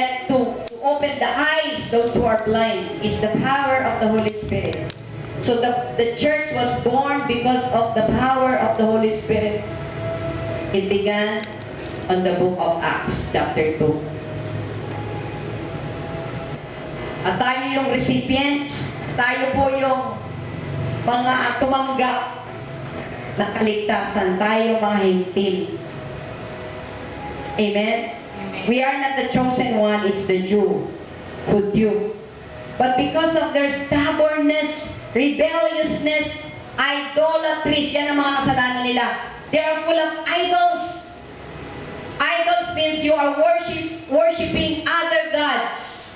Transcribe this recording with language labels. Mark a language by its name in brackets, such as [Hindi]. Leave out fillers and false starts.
[English] To open the eyes those who are blind. It's the power of the Holy Spirit. So the church was born because of the power of the Holy Spirit. It began on the book of Acts chapter 2. [Filipino] At tayo yung recipients, tayo po yung mga tumanggap na kaligtasan, tayo mga hintil. Amen? [English] We are not the chosen one, it's the Jew who do. But because of their stubbornness, rebelliousness, idolatry, [Filipino] yan ang mga kasalanan nila. [English] They are full of idols. Idols means you are worshiping other gods.